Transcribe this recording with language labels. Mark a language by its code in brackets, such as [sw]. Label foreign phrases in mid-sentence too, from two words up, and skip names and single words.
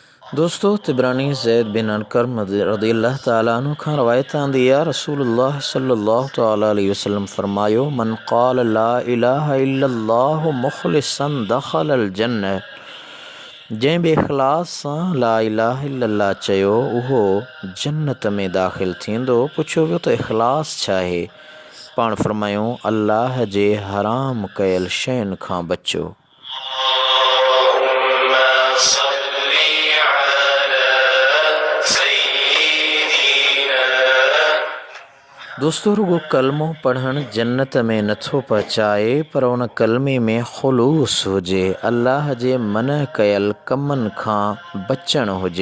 [sd] दोस्तों, तिबरानी ज़ैद बिन अरकम [ar] رضي الله تعالى عنه [sd] खां रवायत आंदी आहे, रसूलुल्लाह [ar] صلى الله تعالى عليه وسلم [sd] फरमायो, [ar] من قال لا إله إلا الله مخلصا دخل الجنة, [sd] जंहिं बि इख़लास सां [ar] لا إله إلا الله [sd] चयो उहो जन्नत में दाख़िल थींदो। पुछियो वियो त इख़लास छा आहे? पाण फरमायूं, अल्लाह जे हराम कयल शयुनि खां बचो। दोस्तों, रुगो कलमो पढ़णु जन्नत में नथो पहुचाए, पर उन कलमे में ख़ुलूस हुजे, अल्लाह जे मन कयल कमनि खां बचणु हुजे।